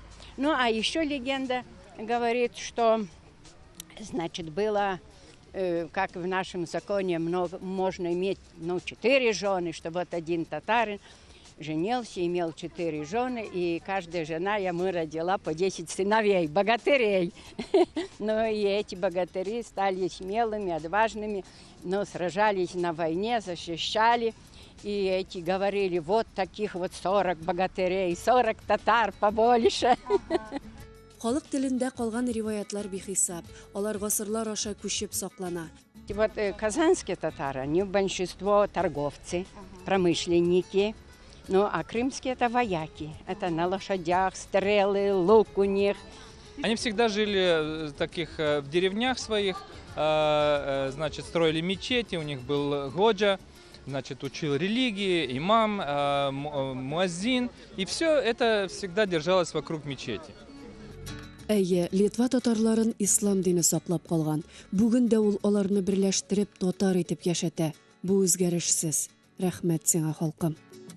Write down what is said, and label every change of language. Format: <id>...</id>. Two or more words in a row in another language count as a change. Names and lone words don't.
<ru>Ну, а еще легенда говорит, что, значит, было, как в нашем законе, можно иметь, 4 жены, что вот один татарин женился, имел 4 жены, и каждая жена ему родила по 10 сыновей, богатырей. Ну и эти богатыри стали смелыми, отважными, но сражались на войне, защищали. И эти говорили, вот таких вот 40 богатырей, 40 татар побольше.</ru> <tt>Халык телендә калган риваятлар бихисап, алар гасырлар аша күчеп саклана.</tt> <ru>Вот казанские татары, они большинство торговцы, промышленники, ну а крымские это вояки, это на лошадях, стрелы, лук у них. Они всегда жили в деревнях своих, значит, строили мечети, у них был годжа, значит, учил религии, имам, муаззин, и все это всегда держалось вокруг мечети.</ru> <tt>Әйе, Литва татарларын ислам дине саклап калган. Бүген дә ул аларны берләштереп татар итеп яшәтә. Бу үзгәрешсез. Рәхмәт сиңа, халкым.</tt>